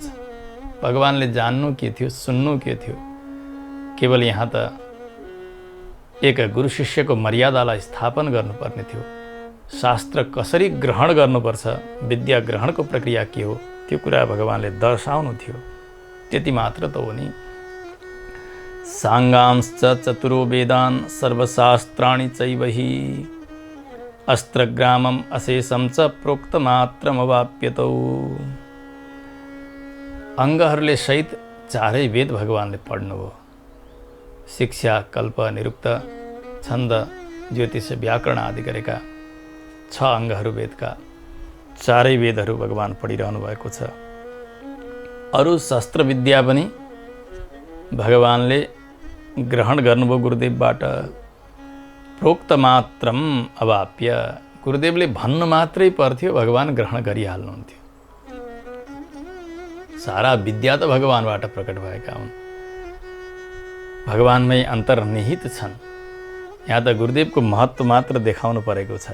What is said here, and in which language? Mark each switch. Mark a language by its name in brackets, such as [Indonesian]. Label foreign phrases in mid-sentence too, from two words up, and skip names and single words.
[Nepali] भगवानले जान्नु के थियो, सुन्नु के थियो, केवल यहाँ त एक गुरु शिष्यको मर्यादालाई स्थापन गर्नुपर्ने थियो। शास्त्र कसरी ग्रहण गर्नुपर्छ, विद्या ग्रहणको प्रक्रिया के हो, त्यो कुरा भगवानले दर्शाउनु थियो। त्यति मात्र त हो नि। [Sanskrit] साङ्गांश्च चतुरो वेदान् सर्वशास्त्राणि चैवहि अस्त्रग्रामम् अशेषं च प्रोक्तमात्रमवाप्यतौ। [Nepali] अङ्गहरूले सहित 4 वेद भगवानले पढ्नुभयो। शिक्षा, कल्प, निरुक्त, छन्द, ज्योतिष, व्याकरण आदि गरेका 6 अङ्गहरू वेदका। 4 वेदहरू भगवान पढिरहनु भएको छ। अरू शस्त्र विद्या पनि भगवानले ग्रहण गर्नुभयो गुरुदेवबाट। [Sanskrit] प्रोक्त मात्रम अवाप्य, [Nepali] गुरुदेवले भन्नु मात्रै पर्थ्यो, भगवान ग्रहण गरिहाल्नुहुन्थ्यो। सारा विद्या त भगवानबाट प्रकट भएका हुन्, भगवानमै अन्तर्निहित छन्। यहाँ त गुरुदेवको महत्त्व मात्र देखाउनु परेको छ।